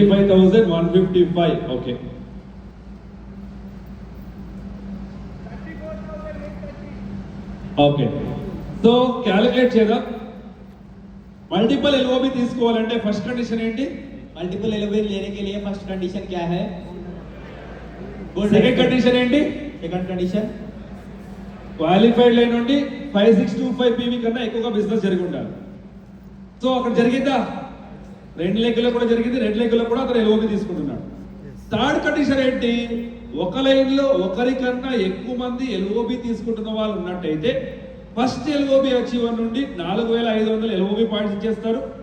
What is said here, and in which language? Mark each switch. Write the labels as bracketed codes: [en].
[te] 25,155. Okay okay so calculate చేద్దాం. Multiple LOB తీసుకోవాలంటే first condition ఏంటి? [hi] मल्टीपल एलओबी लेने के लिए फर्स्ट कंडीशन क्या है? [te] సెకండ్ కండిషన్ ఏంటి? [hi] सेकंड कंडीशन [te] క్వాలిఫైడ్ లైన్ నుండి 5625 పీవీ కన్నా ఎక్కువగా బిజినెస్ జరిగి ఉండాలి. సో అక్కడ జరిగిందా? రెండు లెగ్గులో కూడా జరిగింది, రెండు లెగ్గులో కూడా అతను ఎల్ఓబి తీసుకుంటున్నాడు. థర్డ్ కండిషన్ ఏంటి? ఒక లైన్ లో ఒకరికన్నా ఎక్కువ మంది ఎల్ఓబి తీసుకుంటున్న వాళ్ళు ఉన్నట్టయితే ఫస్ట్ ఎల్ఓబి అచీవర్ నుండి 4500 ఎల్ఓబి పాయింట్స్ ఇచ్చేస్తారు.